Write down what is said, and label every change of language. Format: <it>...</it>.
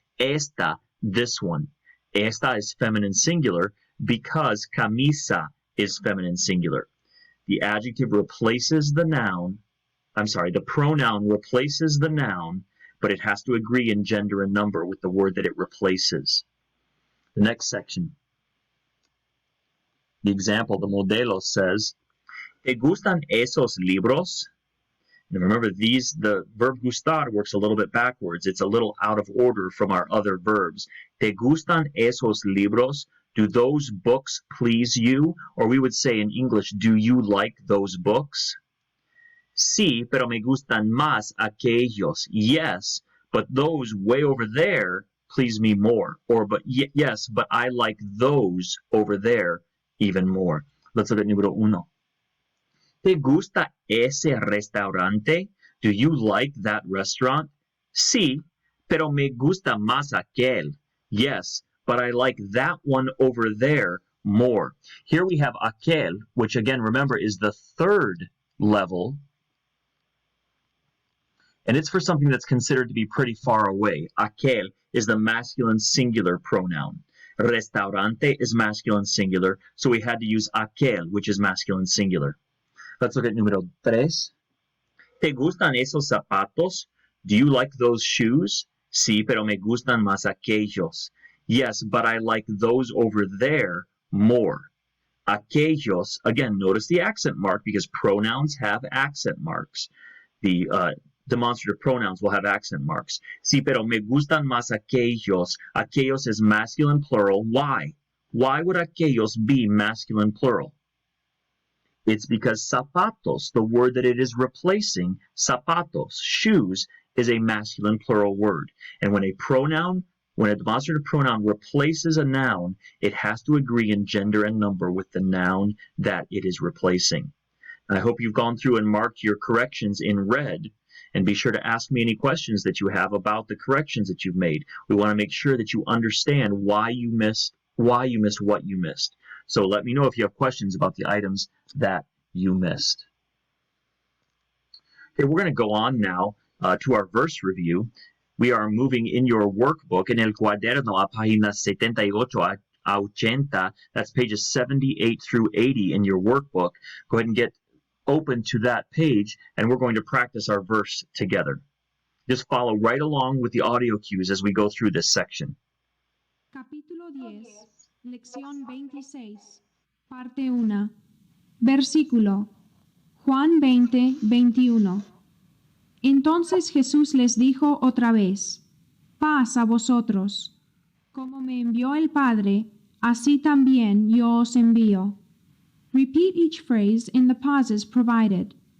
<en>Esta, this one. Esta is feminine singular because camisa is feminine singular. The adjective replaces the noun. The pronoun replaces the noun, but it has to agree in gender and number with the word that it replaces. The next section. The example, the modelo says,</en> <es>¿Te gustan esos libros?</es> <en>And remember, the verb gustar works a little bit backwards. It's a little out of order from our other verbs.</en> <es>¿Te gustan esos libros?</es> <en>Do those books please you? Or we would say in English, do you like those books?</en> <es>Sí, pero me gustan más aquellos.</es> <en>Yes, but those way over there please me more. Or, yes, but I like those over there even more. Let's look at número 1.</en> <es>¿Te gusta ese restaurante?</es> <en>Do you like that restaurant?</en> <es>Sí, pero me gusta más aquel.</es> <en>Yes, but I like that one over there more. Here we have aquel, which again, remember, is the third level. And it's for something that's considered to be pretty far away. Aquel is the masculine singular pronoun. Restaurante is masculine singular, so we had to use aquel, which is masculine singular. Let's look at número 3.</en> <es>¿Te gustan esos zapatos?</es> <en>Do you like those shoes?</en> <es>Sí, pero me gustan más aquellos.</es> <en>Yes, but I like those over there more. Aquellos, again, notice the accent mark because pronouns have accent marks. The demonstrative pronouns will have accent marks.</en> <es>Sí, pero me gustan más aquellos.</es> <en>Aquellos is masculine plural. Why? Why would aquellos be masculine plural? It's because zapatos, the word that it is replacing, zapatos, shoes, is a masculine plural word. And when a demonstrative pronoun replaces a noun, it has to agree in gender and number with the noun that it is replacing. I hope you've gone through and marked your corrections in red, and be sure to ask me any questions that you have about the corrections that you've made. We want to make sure that you understand why you missed what you missed. So let me know if you have questions about the items that you missed. Okay, we're going to go on now to our verse review. We are moving in your workbook,</en> <es>en el cuaderno a páginas 78 a 80.</es> <en>That's pages 78 through 80 in your workbook. Go ahead and get open to that page, and we're going to practice our verse together. Just follow right along with the audio cues as we go through this section.</en> <es>Capítulo 10, lección 26, parte 1. Versículo Juan 20, 21. Entonces Jesús les dijo otra vez, paz a vosotros. Como me envió el Padre, así también yo os envío.</es> <en>Repeat each phrase in the pauses provided.</en>